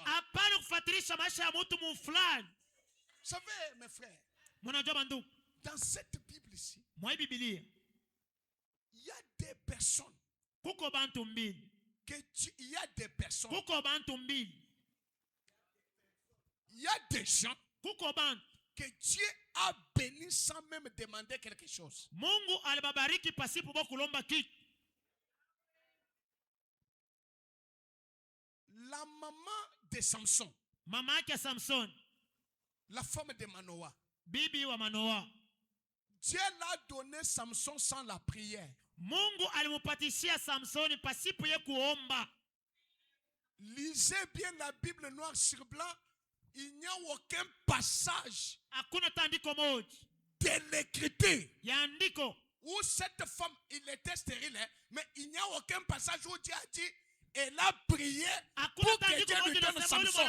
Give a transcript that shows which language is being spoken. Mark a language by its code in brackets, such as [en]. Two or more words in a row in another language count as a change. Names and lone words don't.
[fr] Vous savez, mes frères, dans cette Bible ici, il y a des personnes il y a des personnes, il y a des gens que Dieu a béni sans même demander quelque chose. La maman de Samson, la femme de Manoah, [sw] bibi wa Manoa, [fr] Dieu l'a donné Samson sans la prière. [sw] Mungu alimupatishia Samsoni pasipo ye kuomba. [fr] Lisez bien la Bible noir sur blanc. Il n'y a aucun passage de l'écriture où cette femme, il était stérile, mais il n'y a aucun passage où Dieu a dit, elle a prié pour que Dieu lui donne Samson.